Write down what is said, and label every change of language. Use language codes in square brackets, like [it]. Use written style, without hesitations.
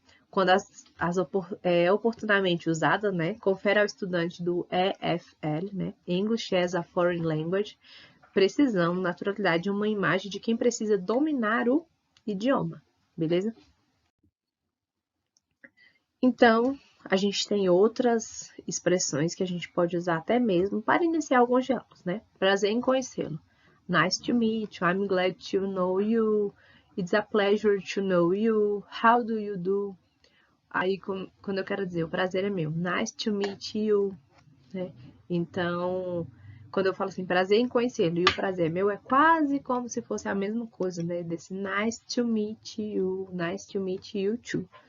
[pt] Quando oportunamente usada, né, confere ao estudante do EFL, né, [en] English as a Foreign Language, [pt] precisão, naturalidade e uma imagem de quem precisa dominar o idioma, beleza? Então, a gente tem outras expressões que a gente pode usar até mesmo para iniciar alguns diálogos, né? Prazer em conhecê-lo. [en] Nice to meet you, I'm glad to know you, it's a pleasure to know you, how do you do? [pt] Aí, quando eu quero dizer, o prazer é meu, [en] nice to meet you, [pt] né? Então, quando eu falo assim, prazer em conhecê-lo e o prazer é meu, é quase como se fosse a mesma coisa, né? Desse [en] nice to meet you too.